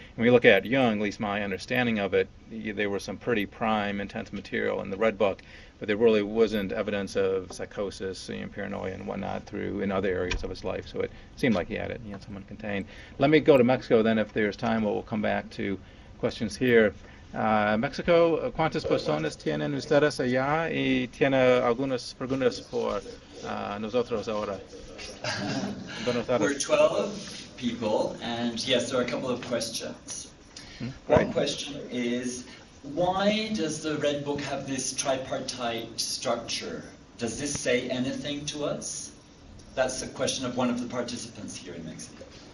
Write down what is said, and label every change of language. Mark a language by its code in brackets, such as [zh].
[en] When we look at Jung, at least my understanding of it, there was some pretty prime, intense material in the Red Book, but there really wasn't evidence of psychosis and paranoia and whatnot in other areas of his life. So it seemed like he had it, someone contained. Let me go to Mexico then, if there's time. We'll come back to questions here. [es] México, ¿cuántas personas tienen ustedes allá y tiene algunas preguntas por nosotros ahora? [en] We're 12 people, and yes, there are a couple of questions. Great. One question is, why does the Red Book have this tripartite structure? Does this say anything to us? That's the question of one of the participants here in Mexico.